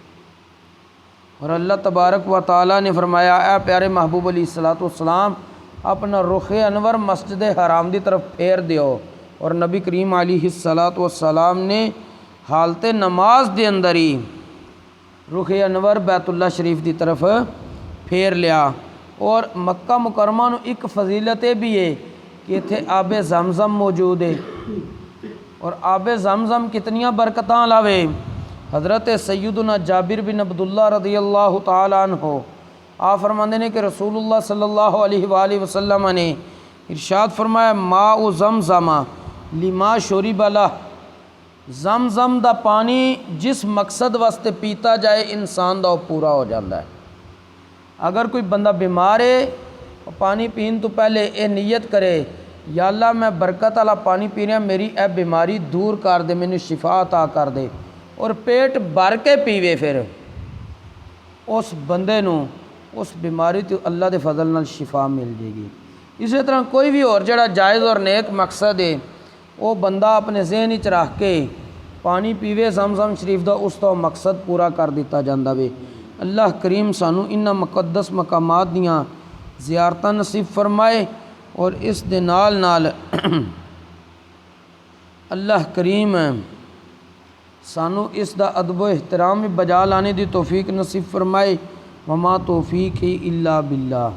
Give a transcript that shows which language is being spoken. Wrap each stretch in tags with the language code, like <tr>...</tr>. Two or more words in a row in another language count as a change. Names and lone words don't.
<pa>اور اللہ تبارک و تعالیٰ نے فرمایا اے پیارے محبوب</pa> <ar>علیہ السلام</ar> <pa>اپنا رخ انور مسجد حرام دی طرف پھیر دیو، اور نبی کریم</pa> <ar>علیہ السلام</ar> <pa>نے حالت نماز دے اندر ہی رخ انور بیت اللہ شریف دی طرف پھیر لیا۔ اور مکہ مکرمہ نو ایک فضیلت بھی ہے کہ اتھے آب زمزم موجود ہے، اور آب زمزم کتنیاں برکتاں لاوے۔ حضرت سیدنا جابر بن عبداللہ</pa> <ar>رضی اللہ تعالیٰ عنہ</ar> <pa>آپ فرماندے نے کہ رسول اللہ</pa> <ar>صلی اللہ علیہ وآلہ وسلم</ar> <pa>نے ارشاد فرمایا</pa> <ar>ماء زمزم لما شرب لہ،</ar> <pa>زمزم دا پانی جس مقصد واسطے پیتا جائے انسان دا وہ پورا ہو جاتا ہے۔ اگر کوئی بندہ بیمار ہے پانی پین تو پہلے اے نیت کرے یا اللہ میں برکت والا پانی پی رہا میری اے بیماری دور کر دے، مینوں شفا عطا کر دے، اور پیٹ بھر کے پیوے، پھر اس بندے نو اس بیماری تو اللہ دے فضل نال شفا مل جائے گی۔ اسی طرح کوئی بھی اور جڑا جائز اور نیک مقصد ہے وہ بندہ اپنے ذہن وچ رکھ کے پانی پیوے زمزم شریف دا، اس تو مقصد پورا کر دیتا جاندا وے۔ اللہ کریم سانو انہاں مقدس مقامات دیاں زیارتاں نصیب فرمائے، اور اس دے نال نال اللہ کریم سانو اس دا ادب و احترام بجا لانے دی توفیق نصیب فرمائے۔</pa> <ar>وما توفیقی الا باللہ۔</ar>